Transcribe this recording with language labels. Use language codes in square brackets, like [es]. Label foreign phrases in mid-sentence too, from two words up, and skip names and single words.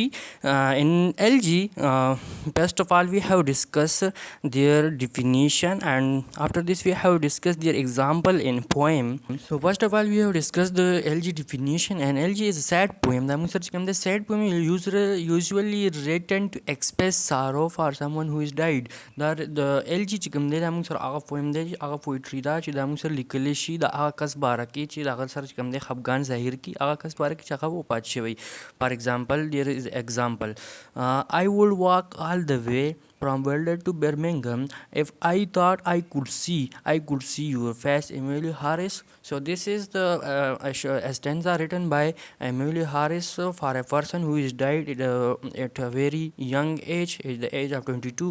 [en] In elegy, first of all we have discussed their definition and after this we have discussed their example in poem. So first of all we have discussed the elegy definition, and elegy is a sad poem. The sad poem is usually written to express sorrow for someone who is died. The elegy [ps] چې کوم د هغه poem د هغه poetry دا چې لیکل شي د هغه کس باره کې چې د هغه سره چې کوم دی خفګان ظاهر کړي هغه کس باره کې چې هغه وفات شوی. [en] for example there is example I would walk all the way from Boulder to Birmingham if I thought I could see your face, Emily Harris. So this is the a stanza written by Emily Harris for a person who is died at a very young age, at the age of 22.